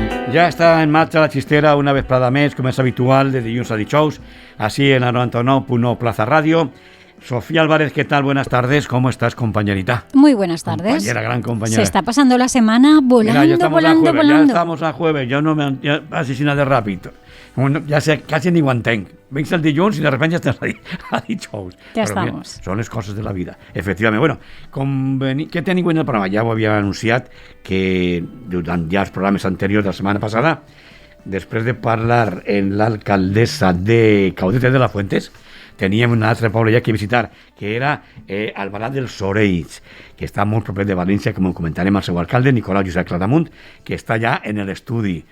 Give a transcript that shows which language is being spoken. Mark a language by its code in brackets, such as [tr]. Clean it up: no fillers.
[ca] Ja està en marxa la xistera una vesprada més, com és habitual, de dilluns a dijous, [es] así en la 99.9 Plaza Radio. Sofía Álvarez, ¿qué tal? Buenas tardes. ¿Cómo estás, compañerita? Muy buenas tardes. Compañera, gran compañera. Se está pasando la semana volando, Mira, volando. Ya estamos a jueves, ya asesina de rápido. [ca] Ja sé, quasi ni ho entenc. Vens el dilluns i [es] de repente [ca] ja estàs a dijous. Ja [es] estamos. [ca] Bien, són les coses de la vida. Efectivament. Bueno, què tenim en el programa? Ja ho havia anunciat que durant ja els programes anteriors de la setmana passada, després de parlar amb l'alcaldessa de Caudete de la Fuentes, teníem un altre poble ja que visitar, que era Albalat dels Sorells, que està molt proper de València, com ho comentarem al seu alcalde, Nicolau Josep Claramunt, que està ja en l'estudi.